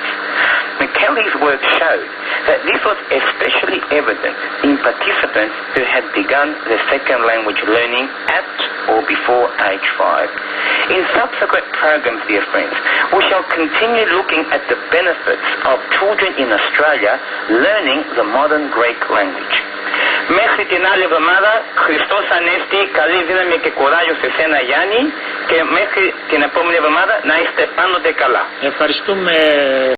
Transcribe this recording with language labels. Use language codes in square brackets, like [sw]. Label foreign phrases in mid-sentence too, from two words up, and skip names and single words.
[en] Michelli's work showed that this was especially evident in participants who had begun their second language learning at or before age 5. In subsequent programs, dear friends, we shall continue looking at the benefits of children in Australia learning the modern Greek language. [el] Μέχρι την άλλη εβδομάδα, Χριστός Ανέστη, καλή δύναμη και κουράγιο σε σένα Γιάννη, και μέχρι την επόμενη εβδομάδα να είστε πάντοτε καλά. Ευχαριστούμε.